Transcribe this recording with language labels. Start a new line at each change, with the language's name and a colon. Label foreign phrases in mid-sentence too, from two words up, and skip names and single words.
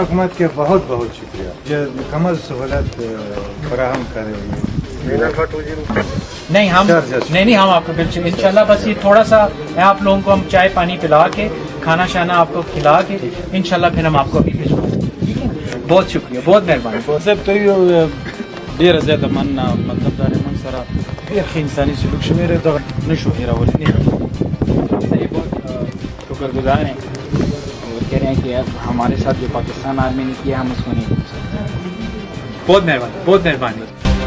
Urdu: حکومت کے بہت بہت شکریہ جو مکمل سہولت فراہم کر رہی ہے. نہیں ہم آپ کو بالکل انشاءاللہ بس یہ تھوڑا سا آپ لوگوں کو ہم چائے پانی پلا کے کھانا شانا آپ کو کھلا کے انشاءاللہ پھر ہم آپ کو ابھی بھجوائیں گے. ٹھیک ہے، بہت شکریہ، بہت مہربانی.
Pashto: صاحب ته یو ډیره زیاته مننه مطلب دا موږ سره ډېر ښه انساني سلوک شمیره دغه نشو هېرولی
Urdu: بہت شکرگزار ہیں اور کہہ رہے ہیں کہ ہمارے ساتھ جو پاکستان آرمی نے کیا ہم اس کو نہیں بھول سکتے. بہت مہربانی، بہت مہربانی.